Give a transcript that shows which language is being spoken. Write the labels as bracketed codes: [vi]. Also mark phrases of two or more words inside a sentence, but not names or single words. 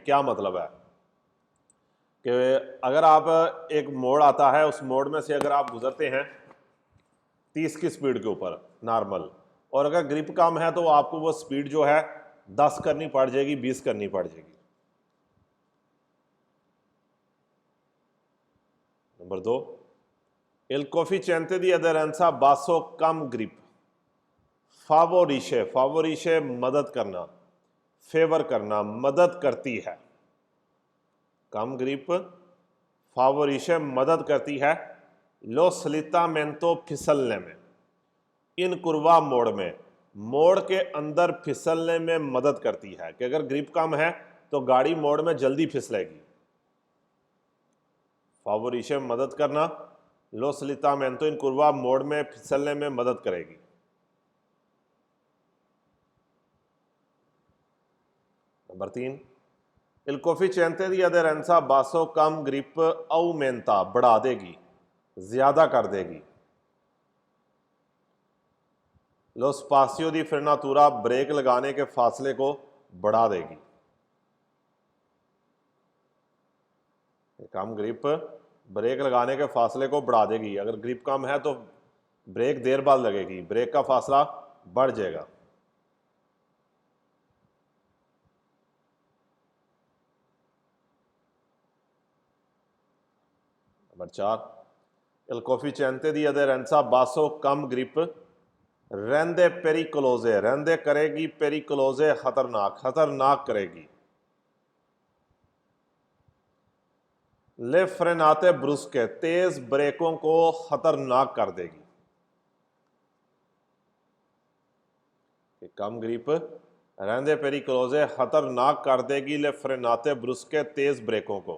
[hi] क्या मतलब है कि अगर आप एक मोड़ आता है, उस मोड़ में से अगर आप गुजरते हैं 30 की स्पीड के ऊपर नॉर्मल, और अगर ग्रिप कम है तो आपको वो स्पीड जो है 10 करनी पड़ जाएगी, 20 करनी पड़ जाएगी। नंबर 2, [it] il coefficiente di aderenza basso [hi] कम ग्रिप फावोरिशे, फावोरिशे मदद करना, फेवर करना, मदद करती है। कम ग्रिप फावोरिशे मदद करती है [it] lo slittamento [hi] फिसलने में, [it] in curva [hi] मोड़ में, मोड़ के अंदर फिसलने में मदद करती है कि अगर ग्रिप कम है तो गाड़ी मोड़ में जल्दी फिसलेगी। फावोरिशे मदद करना, [it] lo slittamento in curva [hi] मोड़ में फिसलने में मदद करेगी। नंबर 3, [it] il coefficiente di aderenza basso [hi] कम ग्रिप aumenta बढ़ा देगी, ज्यादा कर देगी। [it] lo spazio di frenatura [hi] ब्रेक लगाने के फासले को बढ़ा देगी। कम ग्रिप ब्रेक लगाने के फासले को बढ़ा देगी। अगर ग्रिप कम है तो ब्रेक देर बाद लगेगी, ब्रेक का फासला बढ़ जाएगा। नंबर 4, [it] il coefficiente di aderenza basso [hi] कम ग्रिप [it] rende pericolose, [hi] रेंदे करेगी, पेरिकोलोजे खतरनाक, खतरनाक करेगी। [it] le frenate brusche [hi] तेज ब्रेकों को खतरनाक कर देगी। कम ग्रिप [it] rende pericolose [hi] खतरनाक कर देगी [it] le frenate brusche [hi] तेज ब्रेकों को।